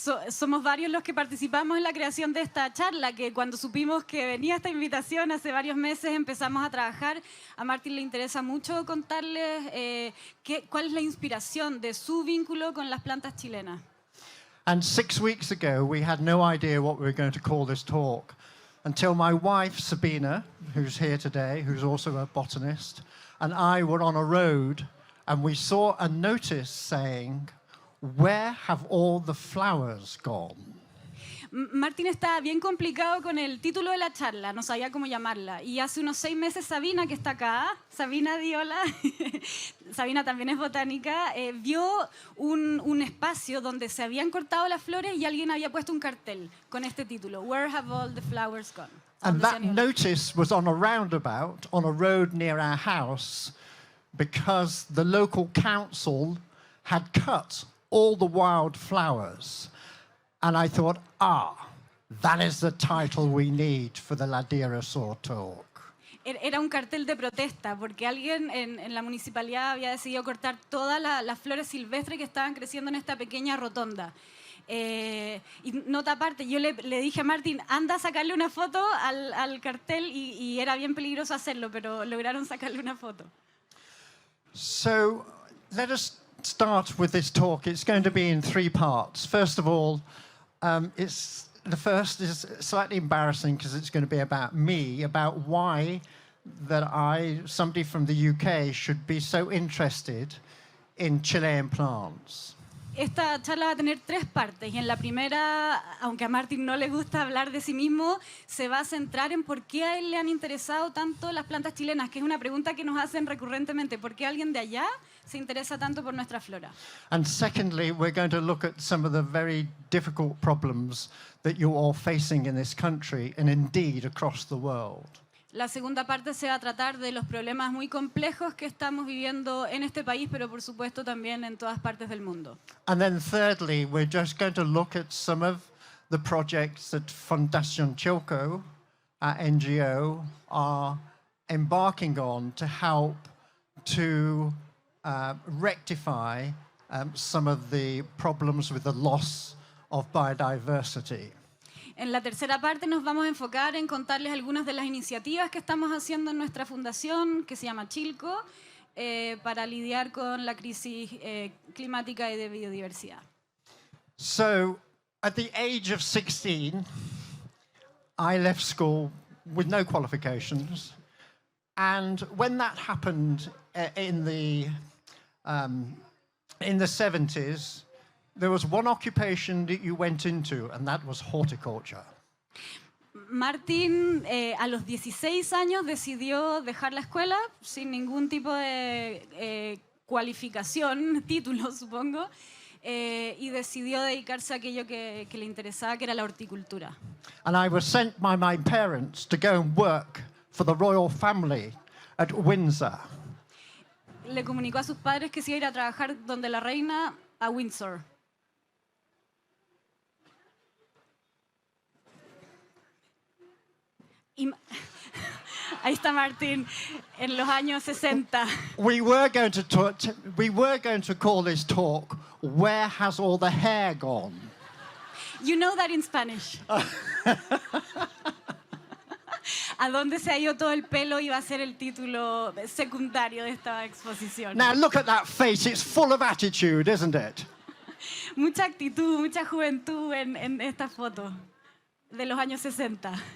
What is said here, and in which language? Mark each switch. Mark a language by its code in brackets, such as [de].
[es] Somos varios los que participamos en la creación de esta charla, que cuando supimos que venía esta invitación hace varios meses empezamos a trabajar. A Martín le interesa mucho contarles cuál es la inspiración de su vínculo con las plantas chilenas. [en] And 6 weeks ago, we had no idea what we were going to call this talk until my wife, Sabina, who's here today, who's also a botanist, and I were on a road and we saw a notice saying, "Where have all the flowers gone?" [es] Martín está bien complicado con el título de la charla, no sabía cómo llamarla. Y hace unos 6 meses Sabina, que está acá, Sabina Diola, Sabina también es botánica, vio un espacio donde se habían cortado las flores y alguien había puesto un cartel con este título, [en] "Where have all the flowers gone?" And that notice was on a roundabout on a road near our house because the local council had cut all the wild flowers. And I thought, that is the title we need for the Ladera Sur talk. [es] Era un cartel de protesta porque alguien en la municipalidad había decidido cortar todas las flores silvestres que estaban creciendo en esta pequeña rotonda. Y nota aparte, yo le dije a Martín, anda a sacarle una foto al cartel y era bien peligroso hacerlo, pero lograron sacarle una foto. [en] So let us start with this talk. It's going to be in 3 parts. First of all, the first is slightly embarrassing because it's going to be about me, about why that somebody from the UK, should be so interested in Chilean plants. [es] Esta charla va a tener 3 partes y en la primera, aunque a Martín no le gusta hablar de sí mismo, se va a centrar en por qué a él le han interesado tanto las plantas chilenas, que es una pregunta que nos hacen recurrentemente. ¿Por qué alguien de allá se interesa tanto por nuestra flora? [en] And secondly, we're going to look at some of the very difficult problems that you're all facing in this country and indeed across the world. [es] La segunda parte se va a tratar de los problemas muy complejos que estamos viviendo en este país, pero por supuesto también en todas partes del mundo. [en] And then thirdly, we're just going to look at some of the projects that Fundación Chilco, our NGO, are embarking on to help to rectify some of the problems with the loss of biodiversity. [es] En la tercera parte nos vamos a enfocar en contarles algunas de las iniciativas que estamos haciendo en nuestra fundación, que se llama Chilco, para lidiar con la crisis climática y de biodiversidad. [en] So, at the age of 16, I left school with no qualifications. And when that happened in the 70s, there was one occupation that you went into, and that was horticulture. [es] Martín a los 16 años decidió dejar la escuela sin ningún tipo de cualificación, título supongo, y decidió dedicarse a aquello que le interesaba, que era la horticultura. [en] And I was sent by my parents to go and work for the royal family at Windsor. [es] Le comunicó a sus padres que se iba a ir a trabajar donde la reina, a Windsor. Ahí está Martín, en los años 60. [en] We were going to call this talk, "Where Has All the Hair Gone?" You know that in Spanish. [es] ¿A dónde se ha ido todo el pelo? Iba a ser el título secundario de esta exposición. [en] Now look at that face, it's full of attitude, isn't it? [es] Mucha actitud, mucha juventud en esta foto de los años 60.